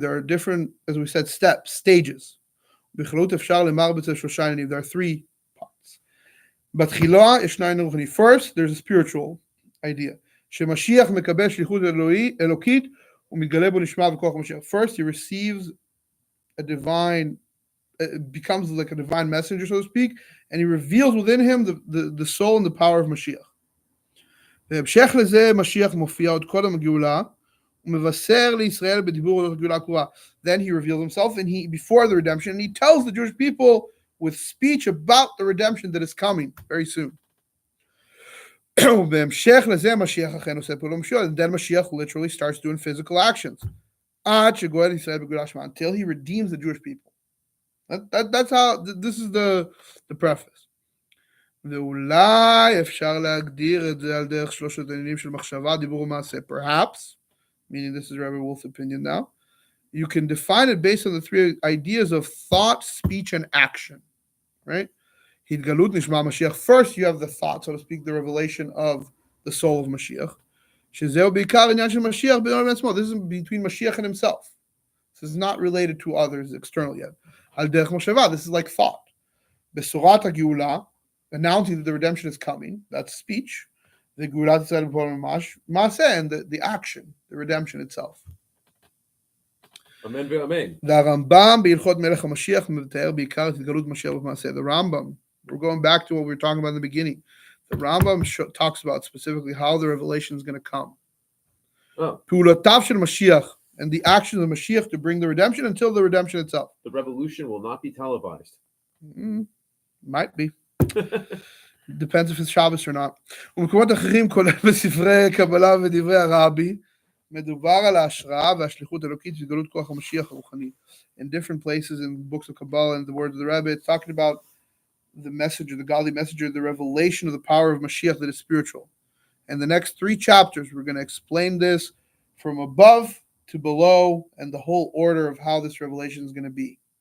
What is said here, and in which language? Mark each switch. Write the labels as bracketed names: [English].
[English] There are different, as we said, steps, stages. [Hebrew] בהתגלות אפשר למר בצל שלושה עניינים. [English] There are three parts. [Hebrew] בתחילה ישנה עניין רוחני. [English] First, there's a spiritual idea. [Hebrew] שמשיח מקבל שליחות אלוקית ומתגלה בו נשמה וכוח המשיח. [English] First, he receives a divine, becomes like a divine messenger, so to speak, and he reveals within him the soul and the power of Mashiach. [Hebrew] בהמשך לזה משיח מופיע עוד קודם הגאולה, ומבשר לישראל בדיבור על הגאולה הקרובה. [English] Then he reveals himself, and before the redemption, and he tells the Jewish people with speech about the redemption that is coming very soon. [Hebrew] ובהמשך לזה משיח אכן עושה פעולות משיות, [English] and then Mashiach literally starts doing physical actions. [Hebrew] עד שגואל ישראל בגאולה שלמה, [English] until he redeems the Jewish people. That's how, this is the preface. [Hebrew] ואולי אפשר להגדיר את זה על דרך שלושת העניינים של מחשבה, דיבור ומעשה. [English] Perhaps, meaning this is Rabbi Wolf's opinion now, you can define it based on the three ideas of thought, speech, and action, right? [Hebrew] התגלות נשמע משיח. [English] First, you have the thought, so to speak, the revelation of the soul of Mashiach. [Hebrew] שזהו בעיקר עניין של משיח בינו לבין עצמו. [English] This is between Mashiach and himself. This is not related to others external yet. [Hebrew] על דרך מחשבה, [English] this is like thought. [Hebrew] בשורת הגאולה, [English] announcing that the redemption is coming, that's speech. The [Hebrew] גאולת ישראל בפועל ממש, מעשה, [English] and the action, the redemption itself. Amen ve'amen. [Hebrew] והרמב"ם בהלכות מלך המשיח מתאר בעיקר את התגלות משיח במעשה. [English] The Rambam, we're going back to what we were talking about in the beginning. The Rambam talks about specifically how the revelation is going to come. [Hebrew] פעולותיו של משיח, [English] and the actions of Mashiach to bring the redemption until the redemption itself. The revolution will not be televised. Might be. Depends if it's Shabbos or not. [Hebrew] ומקומות אחרים, כולל בספרי קבלה ודברי הרבי, מדובר על ההשראה והשליחות האלוקית והתגלות כוח המשיח הרוחני. [English] In different places in books of Kabbalah and the words of the Rebbe, it's talking about the messenger, the godly messenger, the revelation of the power of Mashiach that is spiritual. And the next three chapters, we're going to explain this from above to below and the whole order of how this revelation is going to be.